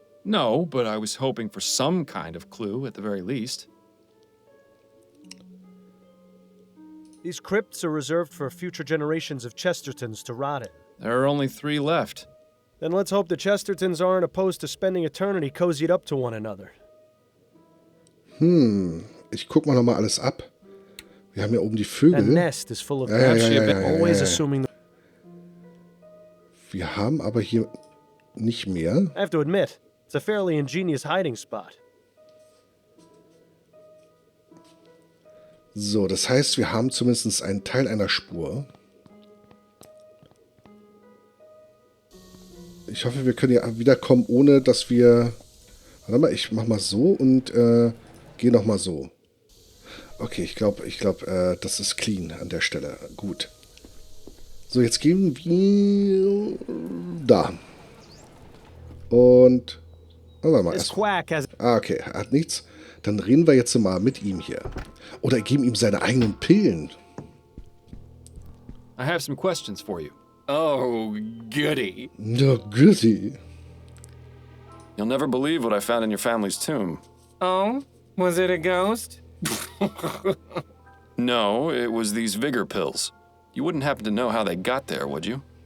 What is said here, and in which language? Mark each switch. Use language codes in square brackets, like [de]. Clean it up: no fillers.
[en] No, but I was hoping for some kind of clue at the very least. These crypts are reserved for future generations of Chestertons to rot in. There are only 3 left. Then let's hope the Chestertons aren't opposed to spending eternity cozied up to one another. [de] Ich guck mal nochmal alles ab. Wir haben hier oben die Vögel. [en] That nest is full of always assuming. [de] Wir haben aber hier nicht mehr. [en] I have to admit, it's a fairly ingenious hiding spot. [de] So, das heißt, wir haben zumindest einen Teil einer Spur. Ich hoffe, wir können hier wiederkommen, ohne dass wir... Warte mal, ich mach mal so und gehe nochmal so. Okay, ich glaube, das ist clean an der Stelle. Gut. So, jetzt gehen wir da. Und... Oh, warte mal. Okay, er hat nichts. Dann reden wir jetzt mal mit ihm hier. Oder geben ihm seine eigenen Pillen. [en] I have some questions for you. Oh, goody. Oh, goody. You'll never believe what I found in your family's tomb. Oh? Was it a ghost? No, it was these vigor pills. You wouldn't happen to know how they got there, would you?